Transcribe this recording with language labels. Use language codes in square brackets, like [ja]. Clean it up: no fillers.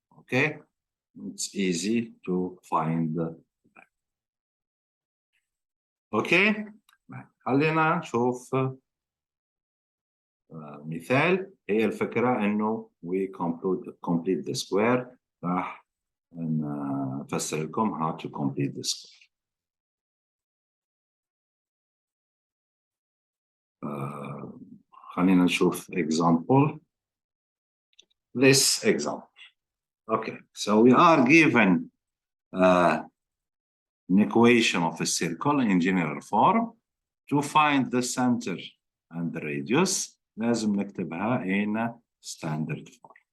[en] Okay, it's easy to find them. [ar] Okay, خلينا نشوف مثال. هي الفكرة إنه [en] we complete the square. [ar] راح نفسر لكم [en] how to complete the square. [ar] خلينا نشوف example. [en] This example. Okay, so we are given an equation of a circle in general form. To find the center and the radius [ar] لازم نكتبها [en] in standard form.